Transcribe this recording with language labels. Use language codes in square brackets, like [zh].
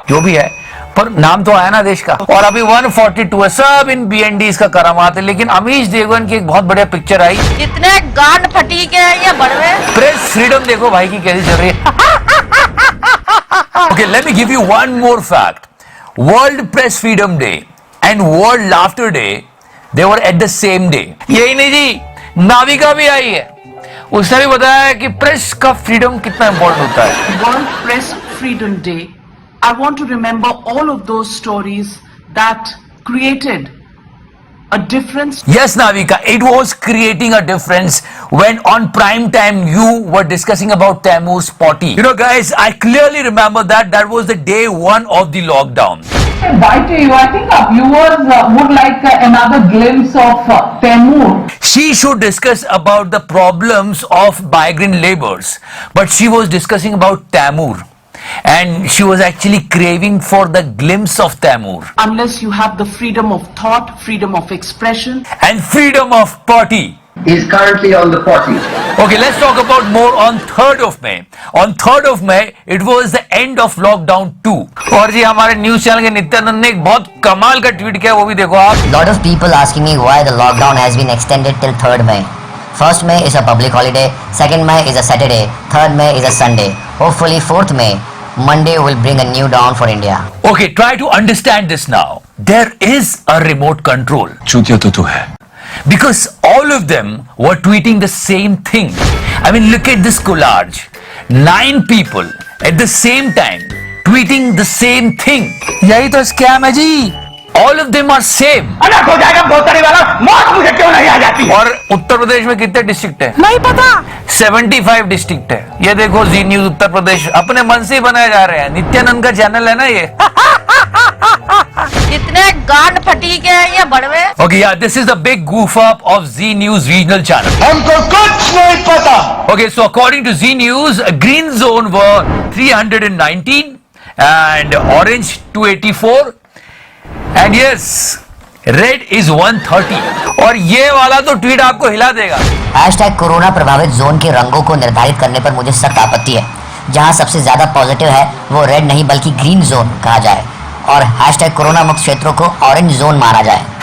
[hi] जो भी है, पर नाम तो आया ना देश का। और अभी 142 है, सब इन बीएनडीज का करामात है। लेकिन अमीश देवगन की एक बहुत बढ़िया पिक्चर आई। इतने गांड फटी के ये बढ़वे। प्रेस फ्रीडम देखो भाई की कैसी चल रही है। [en] Okay, let me give you one more fact. World Press Freedom Day and World Laughter Day, they were at the same day. [hi] यही नहीं जी, नाविका भी आई है, उसने भी बताया है कि प्रेस का फ्रीडम कितना इंपॉर्टेंट होता है। [en] World Press Freedom Day, I want to remember all of those stories that created a difference. Yes, Navika, it was creating a difference when on prime time you were discussing about Taimur's potty. You know, guys, I clearly remember that was the day 1 of the lockdown. Bye to you. I think our viewers would like another glimpse of Taimur. She should discuss about the problems of migrant laborers, but she was discussing about Taimur. And she was actually craving for the glimpse of Taimur. Unless you have the freedom of thought, freedom of expression. And freedom of potty. He is currently on the potty. Okay, let's talk about more on 3rd of May. On 3rd of May, it was the end of lockdown 2. [hi] और जी हमारे news channel के नित्यानंद ने एक बहुत कमाल का tweet किया, वो भी देखो आप। [en] Lot of people asking me why the lockdown has been extended till 3rd May. 1st May is a public holiday, 2nd May is a Saturday, 3rd May is a Sunday. Hopefully 4th May, Monday will bring a new dawn for India. Okay, try to understand this now. There is a remote control. [hi] चूतिया तो तू है। [en] Because all of them were tweeting the same thing. I mean, look at this collage. 9 people at the same time tweeting the same thing. [hi] यही तो scam है जी। [en] All of them are same. [hi] अलग हो जाएगा धोतरी वाला, मौत मुझे क्यों नहीं आ जाती? और उत्तर प्रदेश में कितने डिस्ट्रिक्ट है? नहीं पता। 75 डिस्ट्रिक्ट है। ये देखो जी न्यूज उत्तर प्रदेश अपने मन से ही बनाए जा रहे हैं। नित्यानंद का चैनल है ना ये। इतने गांड फटी के हैं ये बड़वे। [en] Okay, yeah, this is the big goof up of Z News regional channel. [hi] हमको कुछ नहीं पता। [en] Okay, so according to Z News, green zone were 319 and orange 284 and yes, red is 130. [hi] और ये वाला तो ट्वीट आपको हिला देगा। हैशटैग कोरोना प्रभावित जोन के रंगों को निर्धारित करने पर मुझे सख्त आपत्ति है। जहां सबसे ज्यादा पॉजिटिव है वो रेड नहीं बल्कि ग्रीन जोन कहा जाए और हैशटैग कोरोना मुक्त क्षेत्रों को ऑरेंज जोन माना जाए।